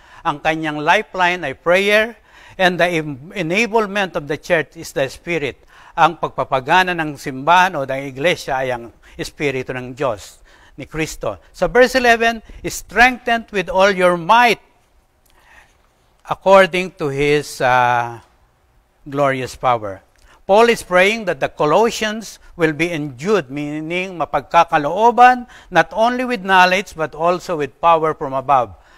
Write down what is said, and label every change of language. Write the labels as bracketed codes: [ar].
[tl] Ang kanyang lifeline ay prayer. [en] And the enablement of the church is the Spirit. [tl] Ang pagpapagana ng simbahan o ng iglesia ay ang Espiritu ng Diyos, ni Kristo. [en] Sa verse 11, strengthened with all your might according to His glorious power. Paul is praying that the Colossians will be endued, meaning mapagkakalooban, not only with knowledge, but also with power from above.